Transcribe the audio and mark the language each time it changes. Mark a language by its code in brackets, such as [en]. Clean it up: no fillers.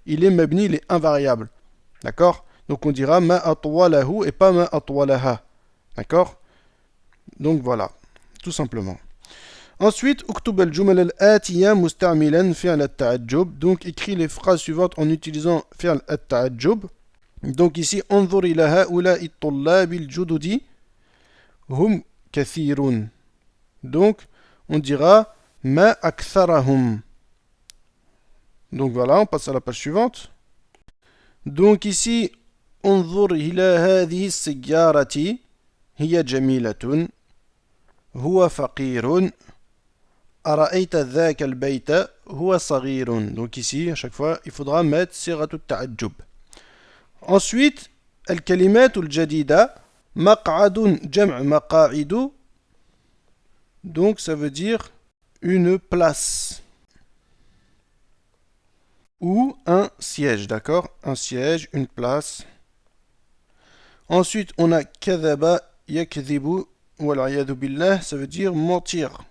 [fr] Il est mebni, il est invariable. D'accord? Donc on dira [ar] ma atwalahu [fr] et pas [ar] ma atwalaha. [fr] D'accord? Donc voilà. Tout simplement. [ar] Ensuite, uktub al-jumal al-atiya musta'milan fi'l at-ta'ajjub. [fr] Donc écris les phrases suivantes en utilisant fi'l at-ta'ajjub. Donc ici, [ar] انظر إلى هؤلاء الطلاب الجدد هم كثيرون. [fr] Donc, on dira [ar] ما أكثرهم. [fr] Donc voilà, on passe à la page suivante. Donc ici, [ar] انظر إلى هذه السيارة هي جميلة. هو فقير. أرأيت ذاك البيت هو صغير. [fr] Donc ici, à chaque fois, il faudra mettre [ar] صيغة التعجب. Ensuite, الكلمات الجديدة مقعد جمع مقاعد. [fr] Donc ça veut dire une place ou un siège, d'accord? Un siège, une place. Ensuite, on a [ar] كذب يكذب والعياذ billah, [fr] ça veut dire mentir.